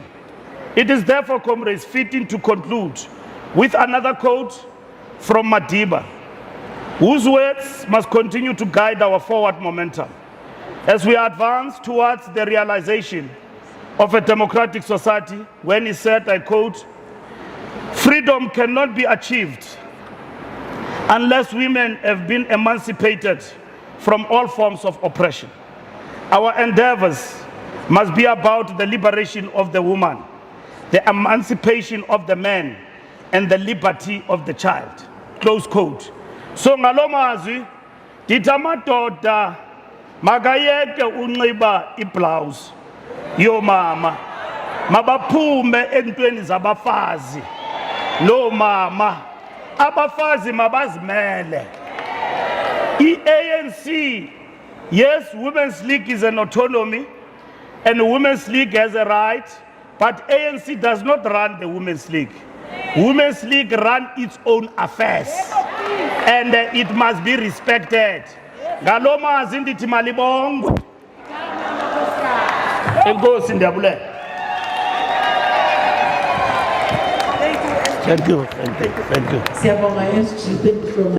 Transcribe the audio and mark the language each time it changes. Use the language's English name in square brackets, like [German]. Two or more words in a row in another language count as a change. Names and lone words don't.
[English] It is therefore, comrades, fitting to conclude with another quote from Madiba, whose words must continue to guide our forward momentum as we advance towards the realization of a democratic society, when he said, I quote, "Freedom cannot be achieved unless women have been emancipated from all forms of oppression. Our endeavors must be about the liberation of the woman, the emancipation of the man, and the liberty of the child." Close quote. [Xhosa] So ngalo mazwi ndithi amadoda makayeke unxiba iblouse yomama, mabaphume entweni zabafazi. No mama, abafazi mabazimele. [English] ANC, yes, Women's League is an autonomy, and the Women's League has a right, but ANC does not run the Women's League. Women's League run its own affairs, and it must be respected. [Xhosa] Ngaloma zinditi malibongo. Enkosi ndiyabulela. [English] Thank you.